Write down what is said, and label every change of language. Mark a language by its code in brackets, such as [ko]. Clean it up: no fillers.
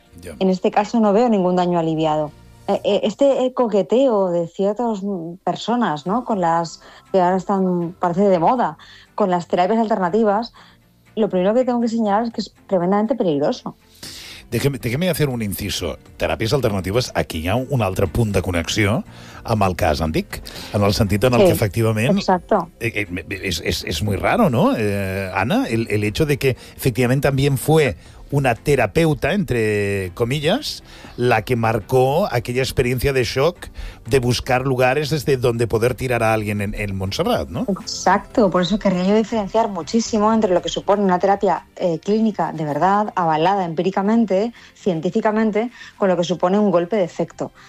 [es] Yeah. En este caso no veo ningún daño aliviado. Este coqueteo de ciertas personas, ¿no? Con las que ahora están, parece de moda, con las terapias alternativas, lo primero que tengo que señalar es que es tremendamente peligroso. Déjame hacer un inciso. Terapias alternativas, [ca] aquí hi ha un altre punt de connexió amb el cas antic, en el sentit en el que efectivament... [es] Exacto. Es muy raro, ¿no, Ana? El hecho de que efectivament también fue una terapeuta, entre comillas, la que marcó aquella experiencia de shock de buscar lugares desde donde poder tirar a alguien en Montserrat, ¿no? Exacto, por eso querría yo diferenciar muchísimo entre lo que supone una terapia clínica de verdad, avalada empíricamente, científicamente, con lo que supone un golpe de efecto.